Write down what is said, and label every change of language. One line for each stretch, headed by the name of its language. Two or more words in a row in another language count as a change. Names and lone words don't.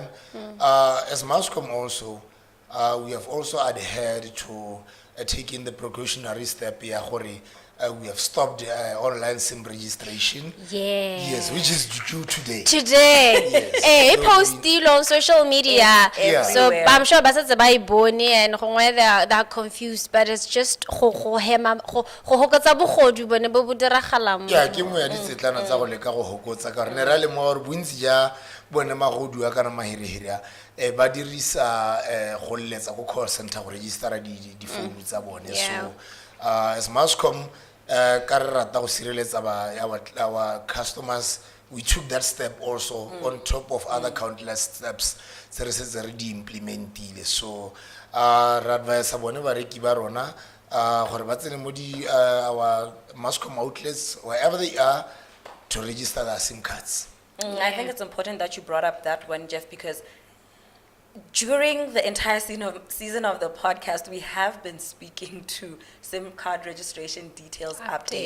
English: As Mascom also, we have also adhered to taking the precautionary step here. We have stopped online SIM registration. Yes, which is due today. Yes. Hey, post deal on social media. So I'm sure
Tswana: basatse ba ibone
English: and they're confused, but it's just
Tswana: go hokotsa bogodu bone bo diragalang. Yeah, ke mo ya ditsetlana tsa go leka go hokotsa ka re ne ra le mo gore bontsi ja bone magodu a kana mahirihiri ba dirisa go letsa go
English: call center
Tswana: go register di phone tsa bone.
English: So as Mascom
Tswana: ka re rata go sireletsa
English: our customers, we took that step also on top of other countless steps
Tswana: tse re setse re di implementile. So ra advise bone bareki ba rona gore ba tsene mo
English: our Mascom outlets wherever they are to register their SIM cards. I think it's important that you brought up that one, Jeff, because during the entire season of the podcast, we have been speaking to SIM card registration details update.